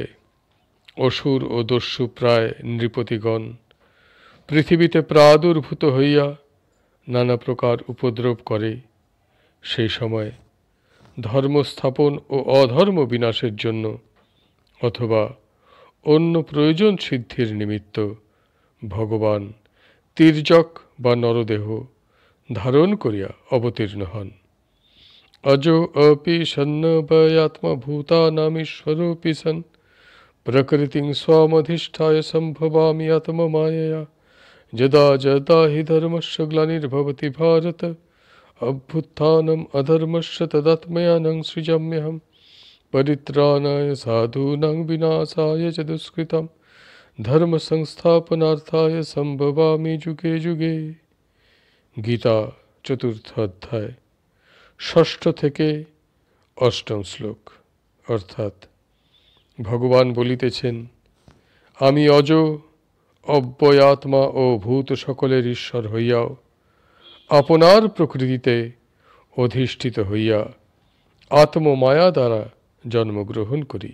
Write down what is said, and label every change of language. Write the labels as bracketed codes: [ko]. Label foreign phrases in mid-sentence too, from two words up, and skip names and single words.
[bn] অসুর ও দস্যু প্রায় নৃপতিগণ পৃথিবীতে প্রাদুর্ভূত হইয়া নানা প্রকার উপদ্রব করে, সেই সময় ধর্ম স্থাপন ও অধর্ম বিনাশের জন্য অথবা অন্য প্রয়োজন সিদ্ধির নিমিত্ত ভগবান তির্যক বা নরদেহ ধারণ করিয়া অবতীর্ণ হন। [sa] अजो अपि सन्नभयात्मा भूतानामीश्वरोऽपि सन् प्रकृतिं स्वामधिष्ठाय सम्भवामि आत्ममायया यदा यदा हि धर्मस्य ग्लानिर्भवति भारत अभ्युत्थानम् अधर्मस्य तदात्मयानं सृजाम्यहं परित्राणाय साधूनां विनाशाय च दुष्कृतं धर्मसंस्थापनार्थाय सम्भवामि जुगे जुगे। [bn] গীতা চতুর্থ অধ্যায় ষষ্ঠ থেকে অষ্টম শ্লোক। অর্থাৎ ভগবান বলিতেছেন, আমি অজ অব্যয়াত্মা ও ভূত সকলের ঈশ্বর হইয়াও আপনার প্রকৃতিতে অধিষ্ঠিত হইয়া আত্মমায়া দ্বারা জন্মগ্রহণ করি।